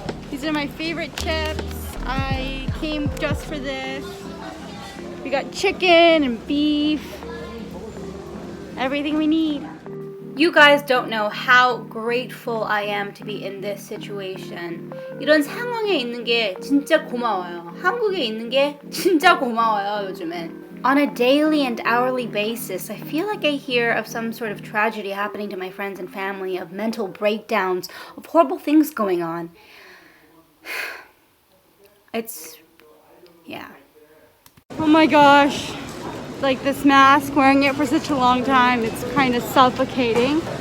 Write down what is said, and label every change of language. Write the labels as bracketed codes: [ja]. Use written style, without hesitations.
[en] These are my favorite chips. I came just for this. We got chicken and beef. Everything we need. You guys don't know how grateful I am to be in this situation. [ko] 이런 상황에 있는 게 진짜 고마워요. 한국에 있는 게 진짜 고마워요, 요즘엔. [en] On a daily and hourly basis, I feel like I hear of some sort of tragedy happening to my friends and family, of mental breakdowns, of horrible things going on. Yeah. Oh my gosh. Like this mask, wearing it for such a long time, it's kind of suffocating.